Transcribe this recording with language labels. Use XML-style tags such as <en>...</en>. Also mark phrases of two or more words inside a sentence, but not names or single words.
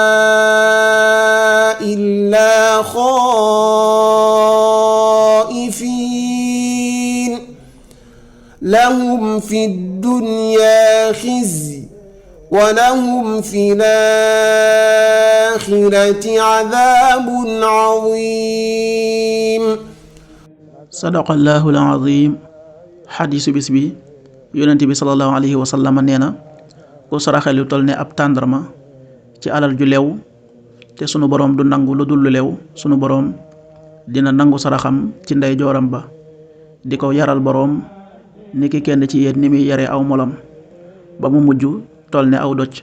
<ar>إلا خائفين لهم في الدنيا خزي ولهم في الآخرة عذاب عظيم. صدق الله العظيم.</ar> <wo>xadiisu bis bi yonent bi</wo> <ar>صلى الله عليه وسلم</ar> <wo>nee na ku saraxe lu toll ne ab tàndarma ci alal ju lew te sunu boroom du nangu lu dul lu lew sunu boroom dina nangu saraxam ci ndey jooram ba di ko yaral boroom ni ki kenn ci yéen ni muy yare aw molam ba mu mujj toll ne aw doj.</wo>